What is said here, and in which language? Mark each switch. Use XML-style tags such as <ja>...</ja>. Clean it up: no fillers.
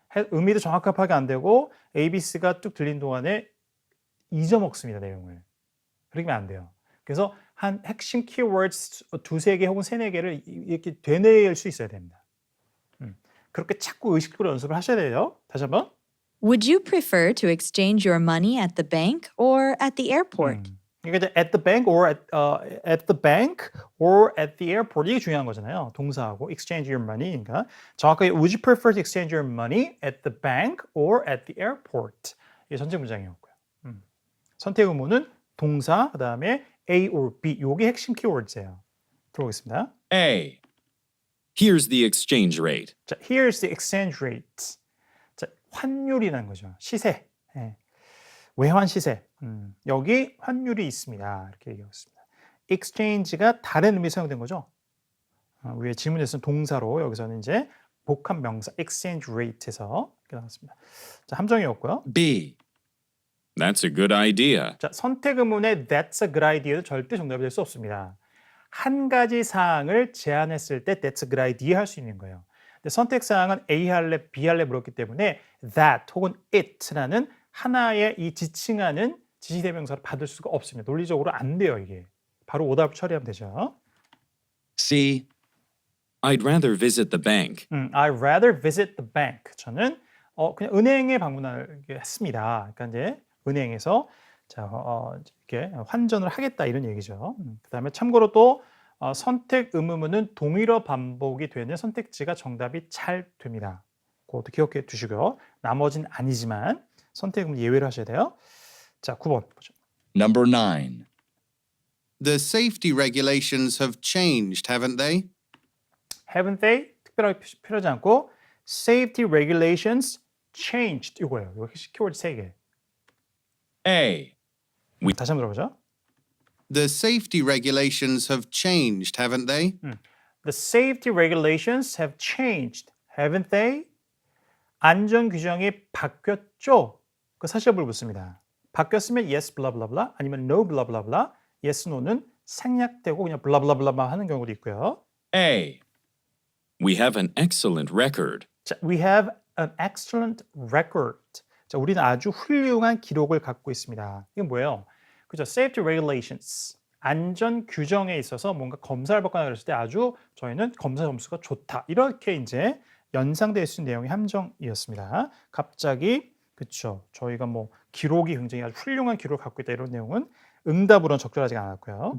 <ko>의미도 정확하게 파악이 안 되고 ABC가 뚝 들린 동안에 잊어먹습니다. 내용을. 그러면 안 돼요. 그래서 한 핵심 키워드 2, 3개 혹은 3, 4개를 이렇게 되뇌일 수 있어야 됩니다. 그렇게 자꾸 의식적으로 연습을 하셔야 돼요. 다시 한번.</ko> <en>Would you prefer to exchange your money at the bank or at the airport?</en> <ko>그러니까 이제</ko> <en>at the bank or at the bank or at the airport</en> <ko>이게 중요한 거잖아요. 동사하고</ko> <en>exchange your money.</en> <ko>그러니까 정확하게</ko> <en>would you prefer to exchange your money at the bank or at the airport?</en> <ko>이게 전체 문장이었고요. 선택 의무는 동사 그다음에 A or B 요게 핵심 키워드예요. 들어보겠습니다.</ko> <en>A. Here's the exchange rate. 자, here's the exchange rate.</en> <ko>자, 환율이라는 거죠. 시세. 예. 외환 시세. 여기 환율이 있습니다. 이렇게 얘기했습니다. exchange가 다른 의미 사용된 거죠. 위에 지문에서는 동사로 여기서는 이제 복합 명사 exchange rate에서 이렇게 나왔습니다. 자, 함정이었고요.</ko> <en>B. That's a good idea.</en> <ko>자, 선택 의문의</ko> <en>that's a good idea</en> <ko>도 절대 정답이 될 수 없습니다. 한 가지 사항을 제안했을 때</ko> <en>that's a good idea</en> <ko>할 수 있는 거예요. 근데 선택 사항은 A 할래, B 할래 물었기 때문에 that 혹은 it라는 하나의 이 지칭하는 지시대명사를 받을 수가 없습니다. 논리적으로 안 돼요, 이게. 바로 오답 처리하면 되죠.</ko> <en>C. I'd rather visit the bank. I'd rather visit the bank.</en> <ko>저는 그냥 은행에 방문했습니다. 그러니까 이제 은행에서 자, 이렇게 환전을 하겠다 이런 얘기죠. 그다음에 참고로 또 선택 의무문은 동일어 반복이 되는 선택지가 정답이 잘 됩니다. 그것도 기억해 두시고요. 나머지는 아니지만 선택 의문 예외로 하셔야 돼요. 자, 9번 보죠.</ko> <en>Number 9. The safety regulations have changed, haven't they? Haven't they?</en> <ko>특별하게 표현하지 않고 safety regulations changed 이거예요. 이거 키워드 3개.</ko> <en>A.</en> <ko>다시 한번 들어보죠.</ko> <en>The safety regulations have changed, haven't they? The safety regulations have changed, haven't they?</en> <ko>안전 규정이 바뀌었죠? 그 사실을 묻습니다. 바뀌었으면 yes, blah, blah, blah, 아니면 no, blah, blah, blah. yes, no는 생략되고 그냥 blah, blah, blah, blah 하는 경우도 있고요.</ko> <en>A. We have an excellent record. 자, we have an excellent record.</en> <ko>자, 우리는 아주 훌륭한 기록을 갖고 있습니다. 이게 뭐예요? 그죠? Safety regulations. 안전 규정에 있어서 뭔가 검사를 받거나 그랬을 때 아주 저희는 검사 점수가 좋다. 이렇게 이제 연상될 수 있는 내용의 함정이었습니다. 갑자기 그렇죠. 저희가 뭐 기록이 굉장히 아주 훌륭한 기록을 갖고 있다 이런 내용은 응답으로는 적절하지 않았고요.</ko>